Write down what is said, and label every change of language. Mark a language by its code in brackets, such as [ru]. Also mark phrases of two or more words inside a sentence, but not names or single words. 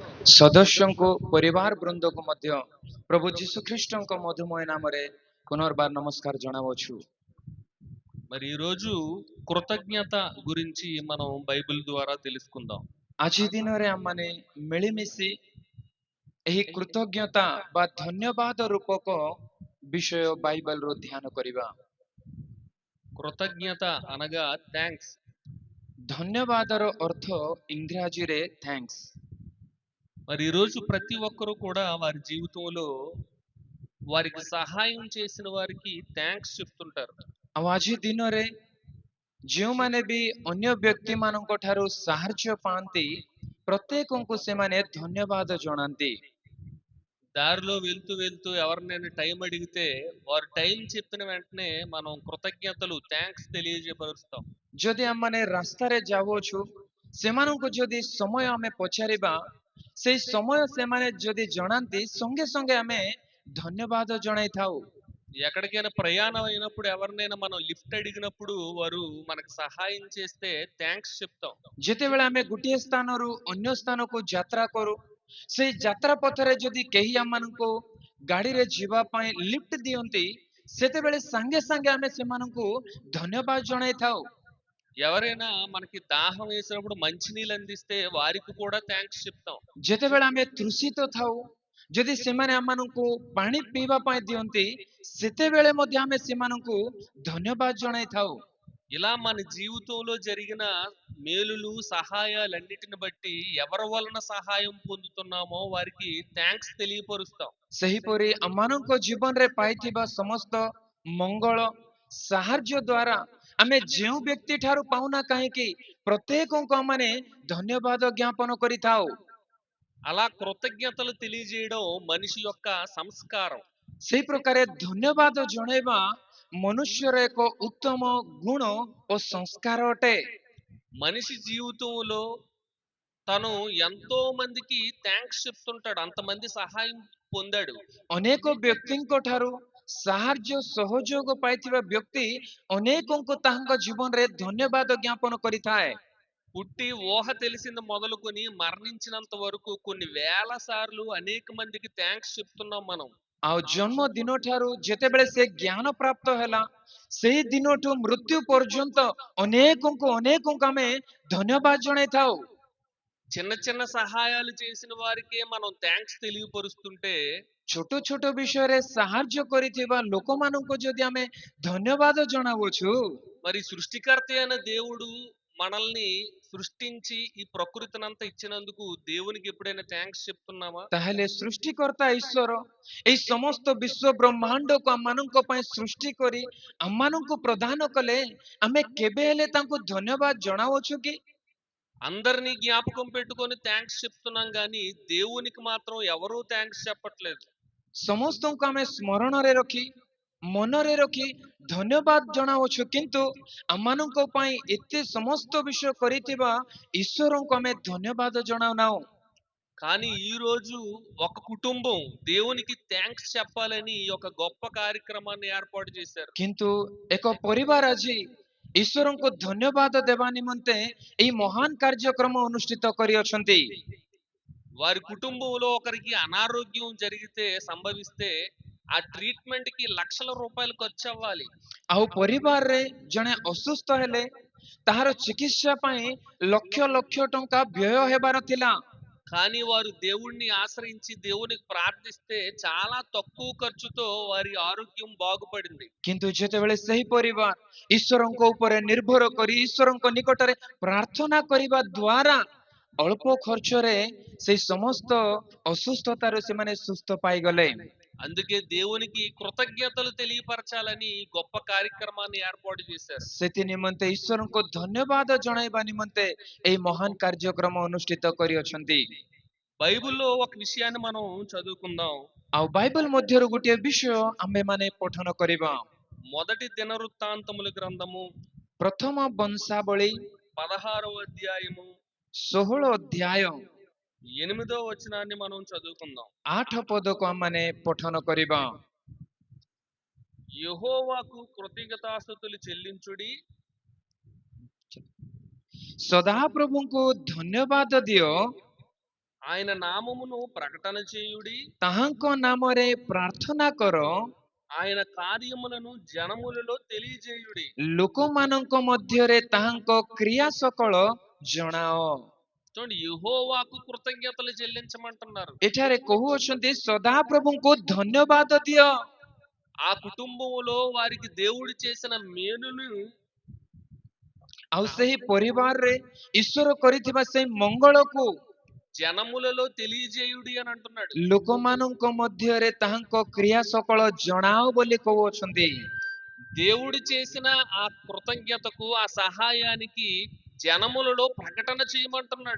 [or] ସଦସ୍ୟଙ୍କୁ ପରିବାର ବୃନ୍ଦକୁ ମଧ୍ୟ ପ୍ରଭୁ ଯୀଶୁ ଖ୍ରୀଷ୍ଟଙ୍କ ମଧୁମୟ ନାମରେ ପୁନର୍ବାର ନମସ୍କାର ଜଣାଉଛୁ। [te] మరి ఈ రోజు కృతజ్ఞత గురించి మనం బైబిల్ ద్వారా తెలుసుకుందాం. [or] ଆଜି ଦିନରେ ଆମମାନେ ମିଳିମିଶି ଏହି କୃତଜ୍ଞତା ବା ଧନ୍ୟବାଦ ରୂପକ ବିଷୟ ବାଇବଲରୁ ଧ୍ୟାନ କରିବା। [te] కృతజ్ఞత అనగా థ్యాంక్స్. [or] ଧନ୍ୟବାଦର ଅର୍ଥ ଇଂରାଜୀରେ ଥ୍ୟାଙ୍କ୍ସ। [te] మరి ఈ రోజు ప్రతి ఒక్కరూ కూడా వారి జీవితంలో వారికి సహాయం చేసిన వారికి థ్యాంక్స్ చెప్తుంటారు. [or] ଆଉ ଆଜି ଦିନରେ ଯେଉଁମାନେ ବି ଅନ୍ୟ ବ୍ୟକ୍ତିମାନଙ୍କ ଠାରୁ ସାହାଯ୍ୟ ପାଆନ୍ତି ପ୍ରତ୍ୟେକଙ୍କୁ ସେମାନେ ଧନ୍ୟବାଦ ଜଣାନ୍ତି। [te] దారిలో వెళ్తూ వెళ్తూ ఎవరినైనా టైం అడిగితే వారు టైం చెప్పిన వెంటనే మనం కృతజ్ఞతలు థ్యాంక్స్ తెలియజేపరుస్తాం. [or] ଯଦି ଆମମାନେ ରାସ୍ତାରେ ଯାଉଅଛୁ ସେମାନଙ୍କୁ ଯଦି ସମୟ ଆମେ ପଚାରିବା ସେଇ ସମୟ ସେମାନେ ଯଦି ଜଣାନ୍ତି ସଙ୍ଗେ ସଙ୍ଗେ ଆମେ ଧନ୍ୟବାଦ ଜଣାଇଥାଉ। [te] ఎక్కడికైనా ప్రయాణం అయినప్పుడు ఎవరినైనా మనం లిఫ్ట్ అడిగినప్పుడు వారు మనకు సహాయం చేస్తే థ్యాంక్స్ చెప్తాం. [or] ଯେତେବେଳେ ଆମେ ଗୋଟିଏ ସ୍ଥାନରୁ ଅନ୍ୟ ସ୍ଥାନକୁ ଯାତ୍ରା କରୁ ସେଇ ଯାତ୍ରା ପଥରେ ଯଦି କେହି ଆମମାନଙ୍କୁ ଗାଡିରେ ଯିବା ପାଇଁ ଲିଫ୍ଟ ଦିଅନ୍ତି ସେତେବେଳେ ସାଙ୍ଗେ ସାଙ୍ଗେ ଆମେ ସେମାନଙ୍କୁ ଧନ୍ୟବାଦ ଜଣାଇଥାଉ। [te] ఎవరైనా మనకి దాహం వేసినప్పుడు మంచినీళ్ళు అందిస్తే వారికి కూడా థ్యాంక్స్ చెప్తాం. [or] ଯେତେବେଳେ ଆମେ ତୃଷିତ ଥାଉ ଯଦି ସେମାନେ ଆମମାନଙ୍କୁ ପାଣି ପିଇବା ପାଇଁ ଦିଅନ୍ତି ସେତେବେଳେ ମଧ୍ୟ ଆମେ ସେମାନଙ୍କୁ ଧନ୍ୟବାଦ ଜଣାଇଥାଉ। [te] ఇలా మన జీవితంలో జరిగిన మేలులు సహాయాలన్నిటిని బట్టి ఎవరి వలన సహాయం పొందుతున్నామో వారికి థ్యాంక్స్ తెలియపరుస్తాం. [or] ସେହିପରି ଆମମାନଙ୍କ ଜୀବନରେ ପାଇଥିବା ସମସ୍ତ ମଙ୍ଗଳ ସାହାଯ୍ୟ ଦ୍ୱାରା ଆମେ ଯେଉଁ ବ୍ୟକ୍ତି ଠାରୁ ପାଉନା କାହିଁକି ପ୍ରତ୍ୟେକଙ୍କୁ ଆମମାନେ ଧନ୍ୟବାଦ ଜ୍ଞାପନ କରିଥାଉ। [te] అలా కృతజ్ఞతలు తెలియజేయడం మనిషి యొక్క సంస్కారం. [or] ସେହି ପ୍ରକାର ଧନ୍ୟବାଦ ଜଣାଇବା ମନୁଷ୍ୟର ଏକ ଉତ୍ତମ ଗୁଣ ଓ ସଂସ୍କାର ଅଟେ। [te] మనిషి జీవితంలో తను ఎంతో మందికి థ్యాంక్స్ చెప్తుంటాడు, అంతమంది సహాయం పొందాడు. [or] ଅନେକ ବ୍ୟକ୍ତିଙ୍କ ଠାରୁ ସାହାଯ୍ୟ ସହଯୋଗ ପାଇଥିବା ବ୍ୟକ୍ତି ଅନେକଙ୍କୁ ତାଙ୍କ ଜୀବନରେ ଧନ୍ୟବାଦ ଜ୍ଞାପନ କରିଥାଏ। [te] పుట్టి ఊహ తెలిసింది మొదలుకొని మరణించినంత వరకు కొన్ని వేల సార్లు అనేక మందికి థ్యాంక్స్ చెప్తున్నాం మనం. [or] ଆଉ ଜନ୍ମ ଦିନ ଠାରୁ ଯେତେବେଳେ ସେ ଜ୍ଞାନ ପ୍ରାପ୍ତ ହେଲା ସେଇ ଦିନଠୁ ମୃତ୍ୟୁ ପର୍ଯ୍ୟନ୍ତ ଅନେକଙ୍କୁ ଆମେ ଧନ୍ୟବାଦ ଜଣାଇଥାଉ। [te] చిన్న చిన్న సహాయాలు చేసిన వారికే మనం థ్యాంక్స్ తెలియపరుస్తుంటే [or] ଛୋଟ ଛୋଟ ବିଷୟରେ ସାହାଯ୍ୟ କରିଥିବା ଲୋକମାନଙ୍କୁ ଯଦି ଆମେ ଧନ୍ୟବାଦ ଜଣାଉଛୁ [te] మరి సృష్టికర్త అయిన దేవుడు మనల్ని సృష్టించి ఈ ప్రకృతినంతా ఇచ్చినందుకు దేవునికి ఎప్పుడైనా థ్యాంక్స్ చెప్తున్నామా? [or] ତାହେଲେ ସୃଷ୍ଟିକର୍ତ୍ତା ଈଶ୍ୱର ଏଇ ସମସ୍ତ ବିଶ୍ୱ ବ୍ରହ୍ମାଣ୍ଡକୁ ଆମମାନଙ୍କ ପାଇଁ ସୃଷ୍ଟି କରି ଆମମାନଙ୍କୁ ପ୍ରଦାନ କଲେ ଆମେ କେବେ ହେଲେ ତାଙ୍କୁ ଧନ୍ୟବାଦ ଜଣାଉଛୁ କି? [te] అందరినీ జ్ఞాపకం పెట్టుకొని థ్యాంక్స్ చెప్తున్నాం కానీ దేవునికి మాత్రం ఎవరూ థ్యాంక్స్ చెప్పట్లేదు. [or] ସମସ୍ତଙ୍କୁ ଆମେ ସ୍ମରଣରେ ରଖି ମନରେ ରଖି ଧନ୍ୟବାଦ ଜଣାଉଛୁ କିନ୍ତୁ ଆମମାନଙ୍କ ପାଇଁ ଏତେ ସମସ୍ତ ବିଷୟ କରିଥିବା ଈଶ୍ୱରଙ୍କୁ ଆମେ ଧନ୍ୟବାଦ ଜଣାଉନାହୁଁ। [te] కానీ ఈ రోజు ఒక కుటుంబం దేవునికి థ్యాంక్స్ చెప్పాలని ఒక గొప్ప కార్యక్రమాన్ని ఏర్పాటు చేశారు. [or] କିନ୍ତୁ ଏକ ପରିବାର ଆଜି ଈଶ୍ୱରଙ୍କୁ ଧନ୍ୟବାଦ ଦେବା ନିମନ୍ତେ ଏହି ମହାନ କାର୍ଯ୍ୟକ୍ରମ ଅନୁଷ୍ଠିତ କରିଅଛନ୍ତି। [te] వారి కుటుంబంలో ఒకరికి అనారోగ్యం జరిగితే సంభవిస్తే ఆ ట్రీట్మెంట్ కి లక్షల రూపాయలు ఖర్చు అవ్వాలి. [or] ଆଉ ପରିବାରରେ ଜଣେ ଅସୁସ୍ଥ ହେଲେ ତାହାର ଚିକିତ୍ସା ପାଇଁ ଲକ୍ଷ ଲକ୍ଷ ଟଙ୍କା ବ୍ୟୟ ହେବାର ଥିଲା। [te] కానీ వారు దేవుణ్ణి ఆశ్రయించి దేవునికి ప్రార్థిస్తే చాలా తక్కువ ఖర్చుతో వారి ఆరోగ్యం బాగుపడింది. [or] କିନ୍ତୁ ଯେତେବେଳେ ସେହି ପରିବାର ଈଶ୍ୱରଙ୍କ ଉପରେ ନିର୍ଭର କରି ଈଶ୍ୱରଙ୍କ ନିକଟରେ ପ୍ରାର୍ଥନା କରିବା ଦ୍ୱାରା ଅଳ୍ପ ଖର୍ଚ୍ଚରେ ସେଇ ସମସ୍ତ ଅସୁସ୍ଥତାରୁ ସେମାନେ ସୁସ୍ଥ ପାଇଗଲେ। [te] అందుకే దేవునికి కృతజ్ఞతలు తెలియపరచాలని ఈ గొప్ప కార్యక్రమాన్ని ఏర్పాటు చేశారు. [or] ସେଥି ନିମନ୍ତେ ଈଶ୍ୱରଙ୍କୁ ଧନ୍ୟବାଦ ଜଣାଇବା ନିମନ୍ତେ ଏହି ମହାନ କାର୍ଯ୍ୟକ୍ରମ ଅନୁଷ୍ଠିତ କରିଅଛନ୍ତି। [te] బైబిల్లో ఒక విషయాన్ని మనం చదువుకుందాం. [or] ଆଉ ବାଇବଲ ମଧ୍ୟରୁ ଗୋଟିଏ ବିଷୟ ଆମେମାନେ ପଠନ କରିବା। [te] మొదటి దినవృత్తాంతముల గ్రంథము [or] ପ୍ରଥମ ବଂଶାବଳୀ [te] 16వ అధ్యాయము [or] 16 ଅଧ୍ୟାୟ [te] 8వ వచనాన్ని మనం చదువుకుందాం. [or] 8 ପଦକୁ ଆମମାନେ ପଠନ କରିବା। [te] యెహోవాకు కృతజ్ఞతాస్తుతులు చెల్లించుడి, [or] ସଦାପ୍ରଭୁଙ୍କୁ ଧନ୍ୟବାଦ ଦିଅ, [te] ఆయన నామమును ప్రకటన చేయుడి, [or] ତାହାଙ୍କ ନାମରେ ପ୍ରାର୍ଥନା କର, [te] ఆయన కార్యములను జనములలో తెలియజేయుడి. [or] ଲୋକମାନଙ୍କ ମଧ୍ୟରେ ତାହାଙ୍କ କ୍ରିୟା ସକଳ ଜଣାଅ। [te] చూడండి, యెహోవాకు కృతజ్ఞతలు చెల్లించమంటున్నారు. [or] ଏଠାରେ କହୁଅଛନ୍ତି ସଦାପ୍ରଭୁଙ୍କୁ ଧନ୍ୟବାଦ ଦିଅ। [te] ఆ కుటుంబములో వారికి దేవుడు చేసిన మేలును [or] ଆଉ ସେହି ପରିବାରରେ ଈଶ୍ୱର କରିଥିବା ସେଇ ମଙ୍ଗଳକୁ [te] జనములలో తెలియజేయుడి అని అంటున్నాడు. [or] ଲୋକମାନଙ୍କ ମଧ୍ୟରେ ତାହାଙ୍କ କ୍ରିୟା ସକଳ ଜଣାଅ ବୋଲି କହୁଅଛନ୍ତି। [te] దేవుడు చేసిన ఆ కృతజ్ఞతకు, ఆ సహాయానికి జనములలో ప్రకటన చేయమంటున్నాడు.